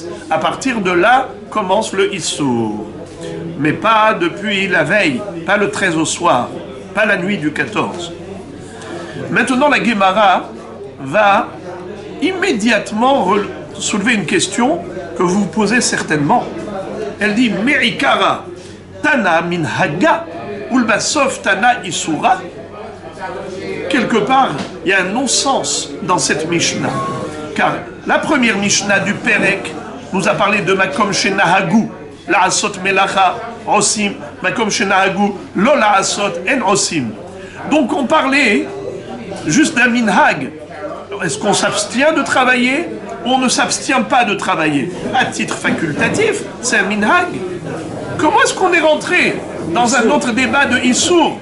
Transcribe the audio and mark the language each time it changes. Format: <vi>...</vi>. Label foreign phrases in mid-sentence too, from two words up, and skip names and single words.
<fr>À partir de là, commence le Issour. Mais pas depuis la veille, pas le 13 au soir, pas la nuit du 14. Maintenant, la Gemara va immédiatement soulever une question que vous vous posez certainement. Elle dit «</fr> <arc>מעיקרא תנא מנהגא ולבסוף תנא איסורא</arc> <fr>» Quelque part, il y a un non-sens dans cette Mishnah. Car la première Mishnah du Perek nous a parlé de</fr> <he>מקום שנהגו, לעשות מלאכה, עושים, מקום שנהגו, לא לעשות אין עושים.</he> <fr>Donc on parlait juste d'un minhag. Est-ce qu'on s'abstient de travailler ou on ne s'abstient pas de travailler? À titre facultatif, c'est un minhag. Comment est-ce qu'on est rentré dans un autre débat de Issour?</fr>